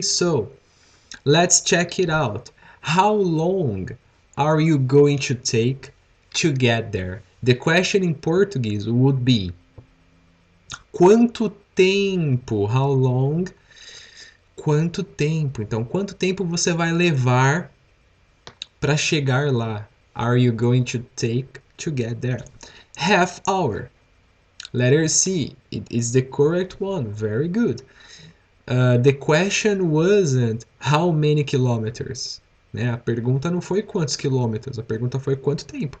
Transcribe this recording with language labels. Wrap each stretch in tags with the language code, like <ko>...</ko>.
<en>So, let's check it out. How long are you going to take to get there? The question in Portuguese would be</en> <pt>quanto tempo?</pt> <en>How long?</en> <pt>Quanto tempo? Então, quanto tempo você vai levar para chegar lá?</pt> <en>Are you going to take to get there? Half hour. Letter C. It is the correct one. Very good. The question wasn't how many kilometers.</en> <pt>Né? A pergunta não foi quantos quilômetros. A pergunta foi quanto tempo.</pt>